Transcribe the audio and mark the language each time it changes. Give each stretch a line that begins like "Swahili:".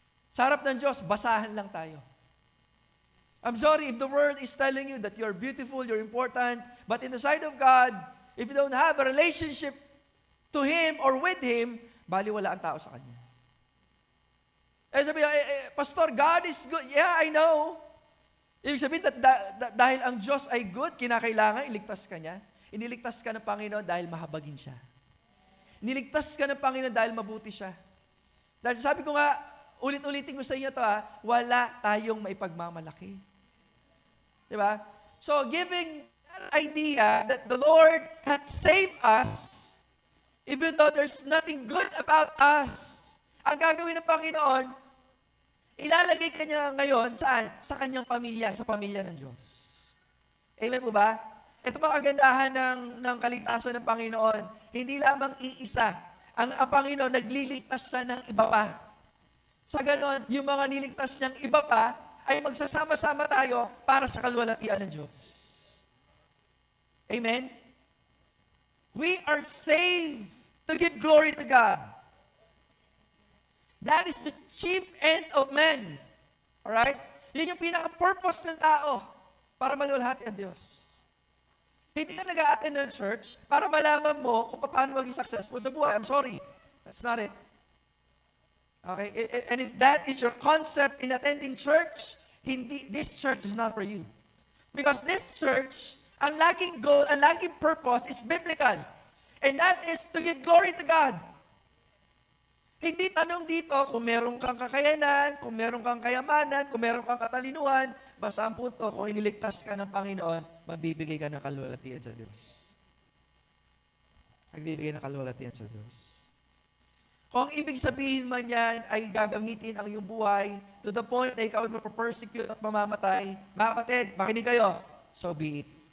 Filipino: Sa harap ng Diyos, basahan lang tayo.
English: I'm sorry if the world is telling you that you're beautiful, you're important, but in the sight of God, if you don't have a relationship to Him or with Him,
Filipino: baliwala ang tao sa Kanya.
English: Sabi, Pastor, God is good. Yeah, I know.
Filipino: Ibig sabihin, dahil ang Diyos ay good, kinakailangan iligtas ka niya. Iniligtas ka ng Panginoon dahil mahabagin siya. Iniligtas ka ng Panginoon dahil mabuti siya. Dahil sabi ko nga, ulit-ulitin ko sa inyo ito, wala tayong maipagmamalaki. Diba?
English: So, giving that idea that the Lord had saved us, even though there's nothing good about us,
Filipino: ang gagawin ng Panginoon, ilalagay ka niya ngayon, saan? Sa kanyang pamilya, sa pamilya ng Diyos. Amen po ba? Ito pa kagandahan ng kaligtasan ng Panginoon. Hindi lamang iisa. Ang Panginoon, nagliligtas siya ng iba pa. Sa ganon, yung mga niligtas niyang iba pa, ay magsasama-sama tayo para sa kalwalatian ng Diyos. Amen?
English: We are saved to give glory to God. That is the chief end of man.
Filipino: Alright? Yun yung pinaka-purpose ng tao para maluwalhati ang Diyos. Hindi ka nag-a-attend ng church para malaman mo kung paano maging successful sa buhay.
English: I'm sorry. That's not it. Okay? And if that is your concept in attending church, this church is not for you. Because this church,
Filipino: ang laging goal, ang laging purpose
English: is biblical. And that is to give glory to God.
Filipino: Hindi tanong dito kung meron kang kakayanan, kung meron kang kayamanan, kung meron kang katalinuhan, basta ang punto, kung iniligtas ka ng Panginoon, magbibigay ka ng kalwalatian sa Diyos. Magbibigay ng kalwalatian sa Diyos. Kung ibig sabihin man yan ay gagamitin ang iyong buhay to the point na ikaw ay mapapersecute at mamamatay, mga kapatid, makinig kayo,
English: so be it.